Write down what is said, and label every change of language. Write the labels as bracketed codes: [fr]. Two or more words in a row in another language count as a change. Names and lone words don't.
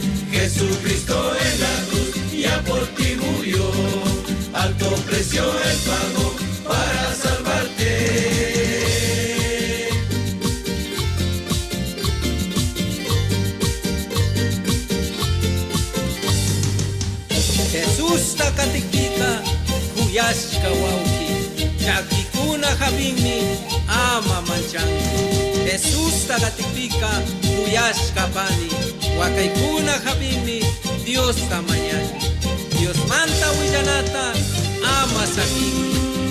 [es] Jesucristo en la cruz ya por ti murió. Alto precio él pagó para salvarte. [qu] Jesús takatikita, kuyashka wauki, chakikuna habimi, ama manchangi. Jesús takatikika, kuyashka pani, wakaikuna habimi, Dios tamañani. Dios manta willanata, ama sakiki.